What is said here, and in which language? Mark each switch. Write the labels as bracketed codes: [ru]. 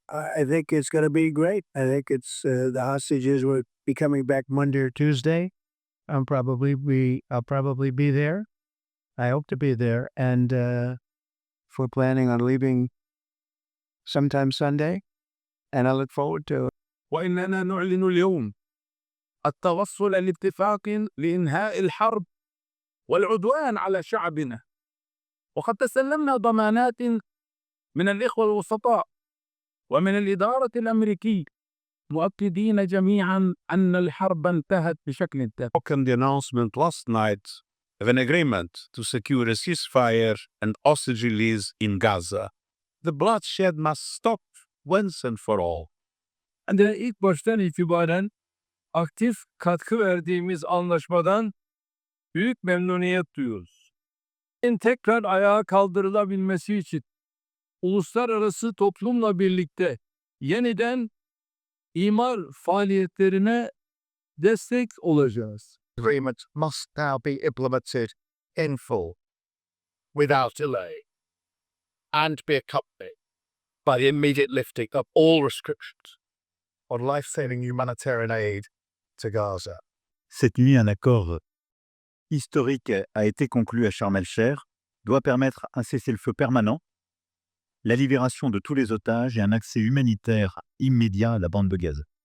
[en] I think it's going to be great. I think it's the hostages will be coming back Monday or Tuesday. I'll probably be there. I hope to be there, and we're planning on leaving sometime Sunday, and I look forward to it. [ar] وإننا نعلن اليوم التوصل لاتفاق لإنهاء الحرب والعدوان على شعبنا، وقد تسلمنا ضمانات من الإخوة الوسطاء ومن الإدارة الأمريكية مؤكدين جميعا أن الحرب انتهت بشكل تام. [en] Welcome the announcement last night of an agreement to secure a ceasefire and hostage release in Gaza. The bloodshed must stop once and for all. [tr] İlk baştan itibaren aktif katkı verdiğimiz anlaşmadan büyük memnuniyet duyuyoruz. Tekrar ayağa kaldırılabilmesi için uluslararası toplumla birlikte yeniden imar faaliyetlerine destek olacağız. [en] Agreement must now be implemented in full, without delay, and be accompanied by the immediate lifting of all restrictions on life-saving humanitarian aid to Gaza. [fr] Cette nuit, un accord historique a été conclu à Sharm el-Sheikh, doit permettre un cessez-le-feu permanent, la libération de tous les otages et un accès humanitaire immédiat à la bande de Gaza.